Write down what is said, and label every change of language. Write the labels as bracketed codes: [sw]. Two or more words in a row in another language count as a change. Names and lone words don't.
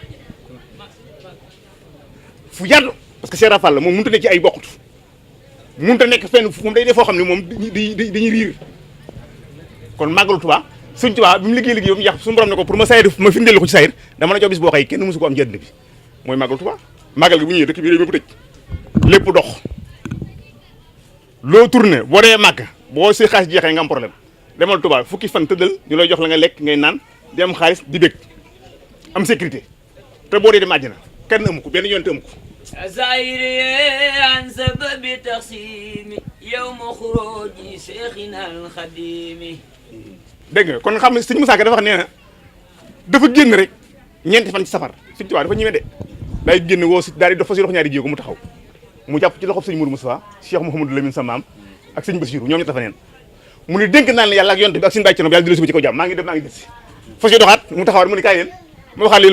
[wo] fu yaatu parce que Cheikh Rafal la moom mënut a nekk ci ay bokkut mënut a nekk fenn moom day def foo xam ne moom dañuy riir kon Màggal Tuubaa Sëñ Tuubaa bi mu liggéey ba mu yàq suñu borom ne ko pour ma sayir ma firndeel ko ci sayir dama la jox bis boo xëy kenn mësu ko am jënd bi mooy Màggal Tuubaa màggal gi bu ñëwee dëkk bi réew mi tëj lépp dox loo tourné boo dee màgg boo si xaalis jeexee nga am problème demal Tuubaa fukki fan tëddal ñu lay jox la nga lekk ngay naan di am xaalis di bég am sécurité te boo dee dem àjjana kenn amu ko benn yoon te amu ko [ar] زائري عن سبب تقسيمي يوم خروجي شيخنا الخديم [wo] dégg nga kon xam ne sëñ Musaa Ka dafa wax nee na dafa génn rek ñeenti fan ci safar Sëñ Tuubaa dafa ñëwee de day génn woo si daal di dafa si dox ñaari jéego mu taxaw mu jàpp ci loxob sëñ Mourou Moustapha Cheikh Mouhamadou Lamine sa maam ak sëñ Bassirou ñoom ñu tafa neen mu ne dénk naan la yàlla ak yonent bi ak sëñ Baye Thierno yàlla di la suba ci kaw jàmm maa ngi dem maa ngi des si fa si doxaat mu taxawaat mu ne kaay leen ma waxaat leen